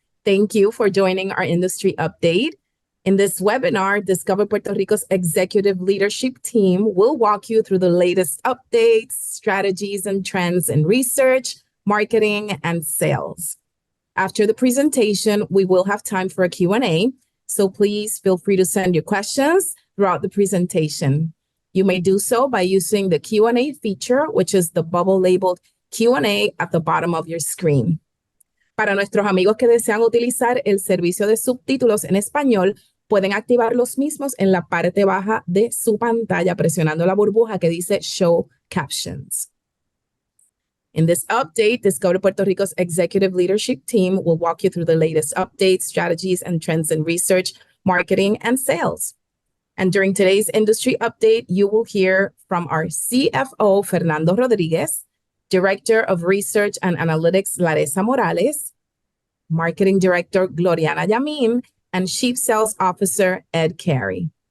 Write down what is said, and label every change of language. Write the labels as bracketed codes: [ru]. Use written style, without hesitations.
[en] Thank you for joining our industry update. In this webinar, Discover Puerto Rico's executive leadership team will walk you through the latest updates, strategies, and trends in research, marketing, and sales. After the presentation, we will have time for a Q&A, so please feel free to send your questions throughout the presentation. You may do so by using the Q&A feature, which is the bubble labeled Q&A at the bottom of your screen. [es] Para nuestros amigos que desean utilizar el servicio de subtítulos en español, pueden activar los mismos en la parte baja de su pantalla presionando la burbuja que dice Show Captions. [en] In this update, Discover Puerto Rico's executive leadership team will walk you through the latest updates, strategies, and trends in research, marketing, and sales. And during today's industry update, you will hear from our CFO, Fernando Rodriguez, Director of Research and Analytics, Larissa Morales, Marketing Director, Gloriana Yamin, and Chief Sales Officer, Ed Carey.